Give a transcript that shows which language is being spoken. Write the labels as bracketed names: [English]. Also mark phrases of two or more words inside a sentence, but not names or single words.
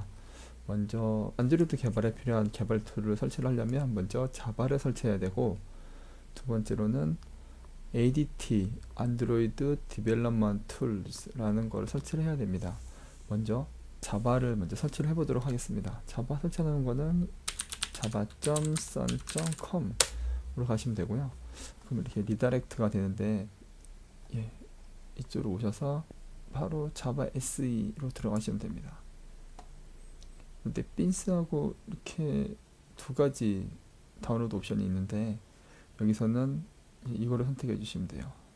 [Korean] 먼저 안드로이드 개발에 필요한 개발 툴을 설치를 하려면 먼저 자바를 설치해야 되고, 두 번째로는 ADT, 안드로이드 디벨롭먼트 툴스라는 거를 설치를 해야 됩니다. 먼저 자바를 먼저 설치를 해보도록 하겠습니다. 자바 설치하는 거는 java.sun.com으로 가시면 되고요. 그럼 이렇게 리다이렉트가 되는데, 예, 이쪽으로 오셔서 바로 자바 SE로 들어가시면 됩니다. 근데 빈스하고 이렇게 두 가지 다운로드 옵션이 있는데, 여기서는 이거를 선택해 주시면 돼요.